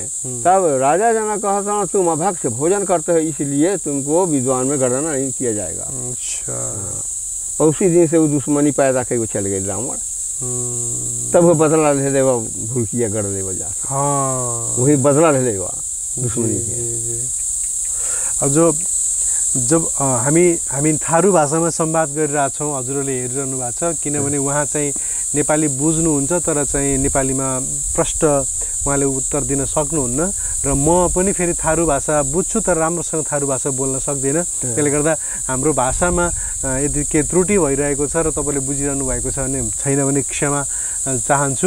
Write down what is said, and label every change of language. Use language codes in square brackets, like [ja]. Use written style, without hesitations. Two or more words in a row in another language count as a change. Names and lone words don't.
[hi] तब राजा जनक कहता तुम अभक्त भोजन करते हो इसलिए तुमको विद्वान में गणना नहीं किया जाएगा। अच्छा। और उसी दिन से वो दुश्मनी पैदा करके चल गए रावण। तब वो बदला ले लेगा, भूल किया गढ़ देवा जा। हाँ, वही बदला ले लेगा दुश्मनी के। [ne] अब जब हामी थारू भाषामा संवाद गरिरहेछौँ, हजुरहरूले हेरिरहनु भएको छ, किनभने उहाँ चाहिँ नेपाली बुझ्नुहुन्छ तर चाहिँ नेपालीमा प्रष्ट उहाँले उत्तर दिन सक्नुहुन्न र म पनि फेरि थारू भाषा बुझ्छु तर राम्रोसँग थारू भाषा बोल्न सक्दिनँ। त्यसले गर्दा हाम्रो भाषामा यदि के त्रुटि भइरहेको छ र तपाईँले बुझिरहनु भएको छ भने छैन भने क्षमा चाहन्छु।